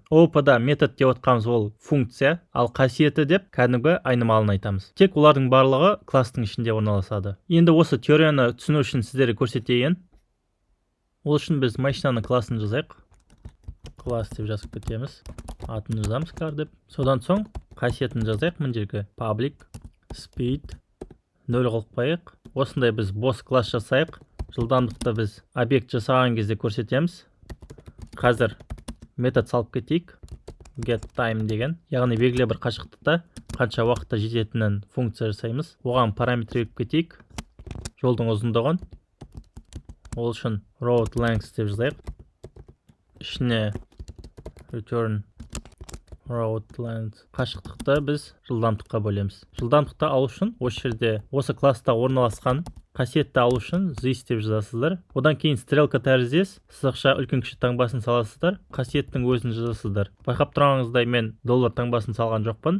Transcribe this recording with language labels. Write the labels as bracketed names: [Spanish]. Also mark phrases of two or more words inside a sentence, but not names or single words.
[Kazakh] OOP-да метод деп отқанымыз ол функция, ал қасиеті деп кәдімгі айнымалыны айтамыз. Тек олардың барлығы кластың ішінде орналасады. Енді осы теорияны түсіну үшін сіздерге көрсетейін. Ол үшін біз машинаның классын жазайық. Класс деп жазып кетеміз. Атын жазамыз car деп. Содан соң қасиетін жазайық. Мына жерге [English] public speed [Kazakh] 0 қылып қояйық. Осындай біз бос класс жасайық. Жылдамдықты біз объект жасаған кезде көрсетеміз. Қазір метод салып кетейік. [English] Get time деген. [Kazakh] Яғни белгілі бір қашықтықта қанша уақытта жететінін функция жасаймыз. Оған параметр беріп кетейік. Жолдың ұзындығын. Ол үшін [English] road length [Kazakh] деп жазайық. [English] Ішіне return road length. [Kazakh] Қашықтықты біз жылдамдыққа бөлеміз. Жылдамдықты алу үшін осы жерде осы класста орналасқан қасиетті алу үшін this деп жазасыздар. Одан кейін стрелка тәріздес, сызықша үлкен кіші таңбасын саласыздар. Қасиеттің өзін жазасыздар. Байқап тұрғаныңыздай мен доллар таңбасын салған жоқпын.